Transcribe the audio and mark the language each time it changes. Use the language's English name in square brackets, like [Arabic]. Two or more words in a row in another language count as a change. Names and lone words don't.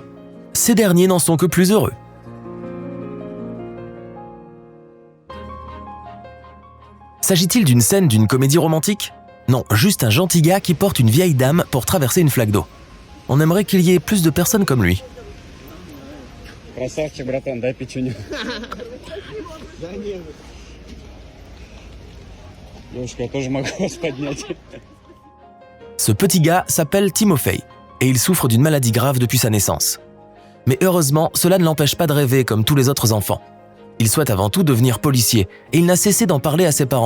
[French] Ces derniers n'en sont que plus heureux. S'agit-il d'une scène d'une comédie romantique ? Non, juste un gentil gars qui porte une vieille dame pour traverser une flaque d'eau. On aimerait qu'il y ait plus de personnes comme lui. [Russian] Красавчик, братан, дай печенью. Девушка, я тоже могу вас поднять. [French] Ce petit gars s'appelle Timofey et il souffre d'une maladie grave depuis sa naissance. Mais heureusement, cela ne l'empêche pas de rêver comme tous les autres enfants. Il souhaite avant tout devenir policier et il n'a cessé d'en parler à ses parents.